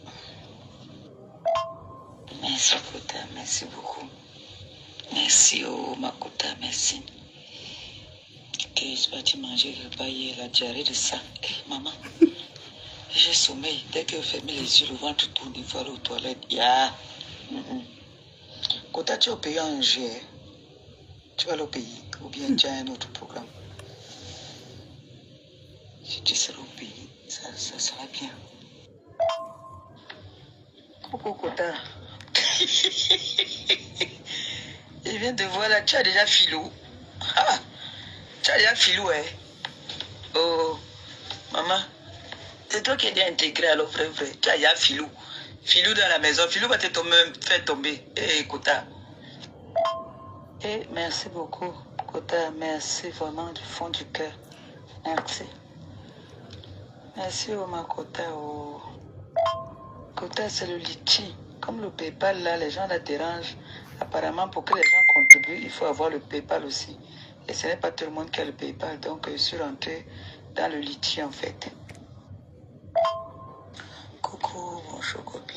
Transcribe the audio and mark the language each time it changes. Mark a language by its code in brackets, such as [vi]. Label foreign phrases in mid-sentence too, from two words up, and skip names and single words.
[fr] Bisous. Merci, Kota. Merci beaucoup. Merci, oh, Makota. Merci. Ok, je suis partie manger le repas hier, la diarrhée de ça. Eh, maman, j'ai sommeil. Dès que je ferme les yeux, le ventre tourne, il faut aller aux toilettes. Ya. Kota, tu es au pays en jeu. Tu vas aller au pays. Ou bien tu as un autre programme. Si tu seras au pays, ça sera bien. Coucou, Kota. Je viens de voir là, tu as déjà filou. Ah, tu as déjà filou, hein. Oh, maman, c'est toi qui es déjà intégré alors, vrai. Tu as déjà filou. Filou dans la maison. Filou va te faire tomber. Eh, Kota. Eh, merci beaucoup, Kota. Merci vraiment du fond du cœur. Merci. Merci, Oma Kota. Oh. Kota, c'est le litchi. Comme le PayPal, là, les gens la dérangent. Apparemment, pour que les gens contribuent, il faut avoir le PayPal aussi. Et ce n'est pas tout le monde qui a le PayPal. Donc, je suis rentrée dans le litchi, en fait. Coucou, bonjour, copine.